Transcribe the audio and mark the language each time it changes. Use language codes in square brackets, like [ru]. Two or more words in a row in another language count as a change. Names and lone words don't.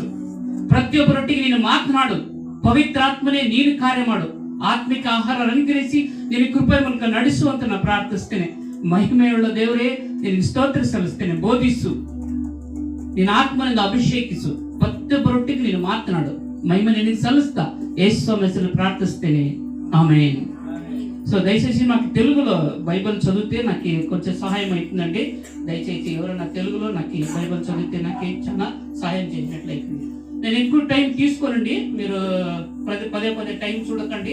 [kn] ಪ್ರತಿಯೊಬ್ಬರೊಟ್ಟಿಗೆ ನೀನು ಮಾತನಾಡು. ಪವಿತ್ರಾತ್ಮನೇ ನೀನು ಕಾರ್ಯ ಮಾಡು. ಆತ್ಮಿಕ ಆಹಾರ ಅನುಗ್ರಹಿಸಿ ನಿನ್ನ ಕೃಪೆ ಮೂಲಕ ನಡೆಸು ಅಂತ ನಾನು ಪ್ರಾರ್ಥಿಸ್ತೇನೆ. ಮಹಿಮೆಯುಳ್ಳ ದೇವರೇ, ನಿನಗೆ ಸ್ತೋತ್ರ ಸಲ್ಲಿಸ್ತೇನೆ. ಬೋಧಿಸು, ನಿನ್ನ ಆತ್ಮನಿಂದ ಅಭಿಷೇಕಿಸು. ಪ್ರತಿಯೊಬ್ಬರೊಟ್ಟಿಗೆ ನೀನು ಮಾತನಾಡು. ಮಹಿಮ ನಿನ್ನು ಸಲ್ಲುಸ್ತಾ ಯೇಸು ಸ್ವಾಮಿ ಪ್ರಾರ್ಥಿಸ್ತೇನೆ ಆಮೇನ್. [te] సో దయచేసి నాకు తెలుగులో బైబిల్ చదివితే నాకు కొంచెం సహాయం అవుతుందండి. దయచేసి ఎవరైనా తెలుగులో నాకు బైబిల్ చదివితే నాకు చాలా సహాయం చేసినట్లయితుంది. నేను ఎక్కువ టైం తీసుకోనండి, మీరు పదే టైం చూడకండి.